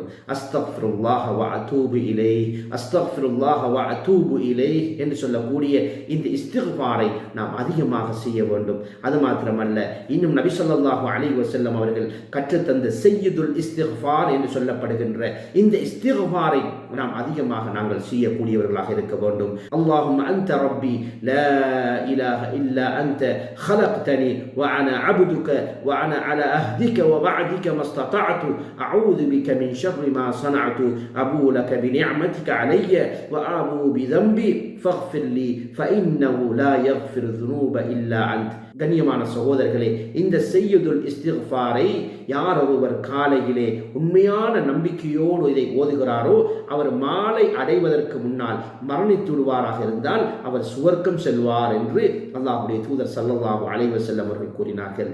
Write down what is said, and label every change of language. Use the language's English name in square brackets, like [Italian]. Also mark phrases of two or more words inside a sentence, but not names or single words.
[Arabic] أستغفر الله وأتوب إليه, أستغفر الله وأتوب إليه [Tamil] என்று சொல்லக்கூடிய இந்த இஸ்திக்ஃபாரை நாம் அதிகமாக செய்ய வேண்டும். அது மாத்திரமல்ல, இன்னும் நபி [Arabic] صلى الله عليه وسلم [Tamil] அவர்கள் கற்றுத்தந்த [Arabic] سيد الاستغفار [Tamil] என்று சொல்லப்படுகின்ற இந்த இஸ்திக்ஃபாரை நாம் அதிகமாக நாங்கள் செய்யக்கூடியவர்களாக இருக்க வேண்டும். [Arabic] اللهم أنت ربي لا إله إلا أنت خلقتني وأنا عبدك وأنا على عهدك ووعدك ما استطعت أعوذ بك من شر ما صنعت أبو لك بنعمتك علي وأبو بذنبي فاغفر لي فإنه لا يغفر الذنوب إلا أنت. [Tamil] கண்ணியமான சகோதரர்களே, இந்த [Arabic] سيد الاستغفار [Tamil] யார் ஒருவர் காலையிலே உண்மையான நம்பிக்கையோடு இதை ஓதுகிறாரோ அவர் மாலை அடைவதற்கு முன்னால் மரணித்து விடுவாராக இருந்தால் அவர் சுவர்க்கம் செல்வார் என்று அல்லாஹ்வுடைய தூதர் [Arabic] صلى الله عليه وسلم [Tamil] அவர்கள் கூறினார்கள்.